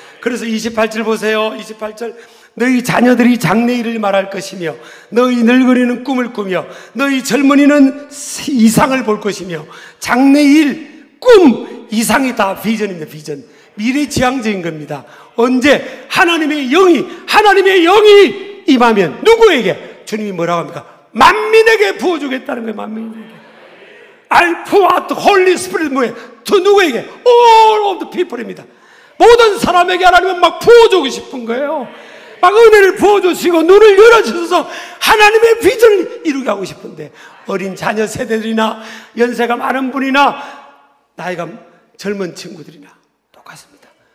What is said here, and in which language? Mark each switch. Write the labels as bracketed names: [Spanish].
[Korean] 그래서 28절 보세요. 28절, 너희 자녀들이 장래일을 말할 것이며 너희 늙은이는 꿈을 꾸며 너희 젊은이는 이상을 볼 것이며, 장래일, 꿈, 이상이 다 비전입니다. 비전, 미래지향적인 겁니다. 언제? 하나님의 영이 임하면 누구에게? 주님이 뭐라고 합니까? 만민에게 부어주겠다는 거예요. 만민에게. [English] I pour out the Holy Spirit, [Korean] 뭐예요? 또 누구에게? [English] All of the people입니다. [Korean] 모든 사람에게 하나님은 막 부어주고 싶은 거예요. 막 은혜를 부어주시고 눈을 열어주셔서 하나님의 비전을 이루게 하고 싶은데, 어린 자녀 세대들이나 연세가 많은 분이나 나이가 젊은 친구들이나 똑같습니다.